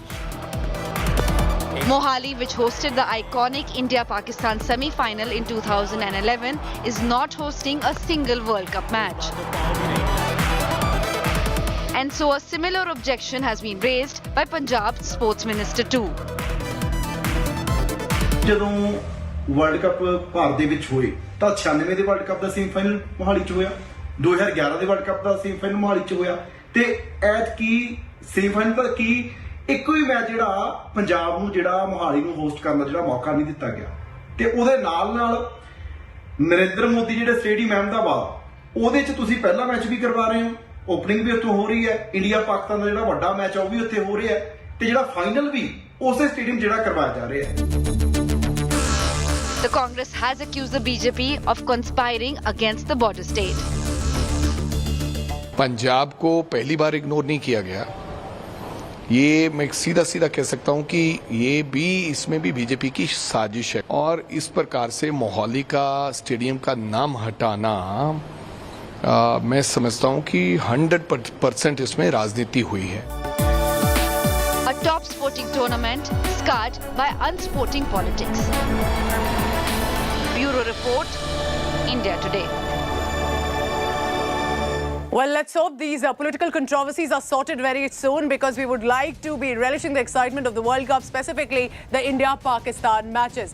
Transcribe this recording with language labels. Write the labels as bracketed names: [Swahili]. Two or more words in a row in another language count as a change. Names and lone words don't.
[English] Mohali, which hosted the iconic India-Pakistan semi-final in 2011, is not hosting a single World Cup match. And so a similar objection has been raised by Punjab's sports minister too. [Punjabi] ਜਦੋਂ ਵਰਲਡ ਕੱਪ ਭਾਰਤ ਦੇ ਵਿੱਚ ਹੋਏ ਤਾਂ 96 ਦੇ ਵਰਲਡ ਕੱਪ ਦਾ ਸੈਮੀਫਾਈਨਲ ਮੋਹਾਲੀ 'ਚ ਹੋਇਆ, 2011 ਦੇ ਵਰਲਡ ਕੱਪ ਦਾ ਸੈਮੀਫਾਈਨਲ ਮੋਹਾਲੀ 'ਚ ਹੋਇਆ ਤੇ ਐਤਕੀ ਸੈਮੀਫਾਈਨਲ ਦਾ ਕੀ ਇੱਕੋ ਹੀ ਮੈਚ ਜਿਹੜਾ ਪੰਜਾਬ ਨੂੰ ਜਿਹੜਾ ਮੋਹਾਲੀ ਨੂੰ ਹੋਸਟ ਕਰਨ ਦਾ ਜਿਹੜਾ ਮੌਕਾ ਨਹੀਂ ਦਿੱਤਾ ਗਿਆ ਤੇ ਉਹਦੇ ਨਾਲ ਨਰਿੰਦਰ ਮੋਦੀ ਜਿਹੜੇ ਸਟੇਡੀਅਮ ਅਹਿਮਦਾਬਾਦ ਉਹਦੇ 'ਚ ਤੁਸੀਂ ਪਹਿਲਾ ਮੈਚ ਵੀ ਕਰਵਾ ਰਹੇ ਹੋ, ਓਪਨਿੰਗ ਵੀ ਉੱਥੋਂ ਹੋ ਰਹੀ ਹੈ, ਇੰਡੀਆ ਪਾਕਿਸਤਾਨ ਦਾ ਜਿਹੜਾ ਵੱਡਾ ਮੈਚ ਆ ਉਹ ਵੀ ਉੱਥੇ ਹੋ ਰਿਹਾ ਹੈ ਤੇ ਜਿਹੜਾ ਫਾਈਨਲ ਵੀ ਉਸੇ ਸਟੇਡੀਅਮ ਜਿਹੜਾ ਕਰਵਾਇਆ ਜਾ ਰਿਹਾ ਹੈ। [English] The Congress has accused the BJP of conspiring against the border state. [Hindi] पंजाब को पहली बार इग्नोर नहीं किया गया, ये मैं सीधा सीधा कह सकता हूं कि ये भी इसमें भी बीजेपी की साजिश है और इस प्रकार से मोहाली का स्टेडियम का नाम हटाना मैं समझता हूं कि 100% इसमें राजनीति हुई है। [English] A top sporting tournament scarred by unsporting politics. Bureau Report, India Today. Well, let's hope these political controversies are sorted very soon, because we would like to be relishing the excitement of the World Cup, specifically the India-Pakistan matches.